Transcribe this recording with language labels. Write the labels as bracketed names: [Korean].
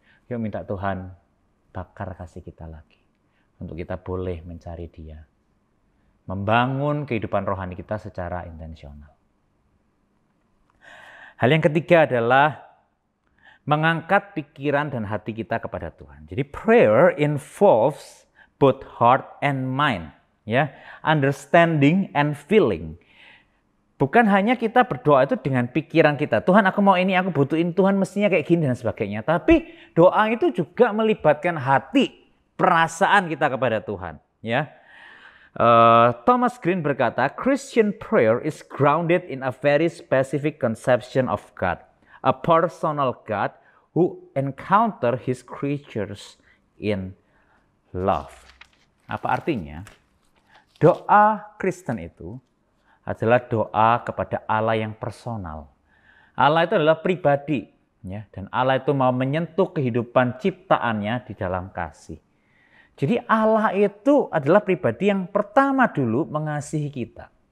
[Indonesian] Yuk minta Tuhan bakar kasih kita lagi. Untuk kita boleh mencari Dia. Membangun kehidupan rohani kita secara intensional. Hal yang ketiga adalah mengangkat pikiran dan hati kita kepada Tuhan. Jadi [English] prayer involves both heart and mind. Ya, understanding and feeling. [Indonesian] Bukan hanya kita berdoa itu dengan pikiran kita. Tuhan aku mau ini, aku butuhin Tuhan mestinya kayak gini dan sebagainya. Tapi doa itu juga melibatkan hati, perasaan kita kepada Tuhan. Ya, Thomas Green berkata, [English] Christian prayer is grounded in a very specific conception of God. A personal God who encounter his creatures in love. [Indonesian] Apa artinya? Doa Kristen itu adalah doa kepada Allah yang personal. Allah itu adalah pribadi, ya, dan Allah itu mau menyentuh kehidupan ciptaannya di dalam kasih. Jadi Allah itu adalah pribadi yang pertama dulu mengasihi kita.